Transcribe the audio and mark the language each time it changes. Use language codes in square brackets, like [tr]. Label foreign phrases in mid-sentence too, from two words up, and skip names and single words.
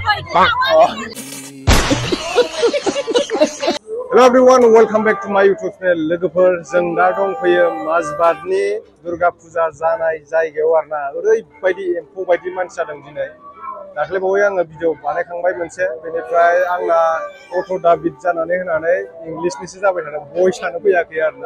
[en] Hello everyone, welcome back to my YouTube channel. [brx] लोगोफोर जों दा दंफैयो माजबादनि दुर्गा फुजा जानाय जायगायाव आरोना ओरैबायदि एम्फौ बायदि मानसि जादों दिनै दाख्लै बावै आङो भिडिअ बानायखांबाय मोनसे बेनिफ्राय आंना अट' दाबिद जानानै होनानै इंलिसनिसो जाबाय थादों भइसआनो फैयाखै आरोना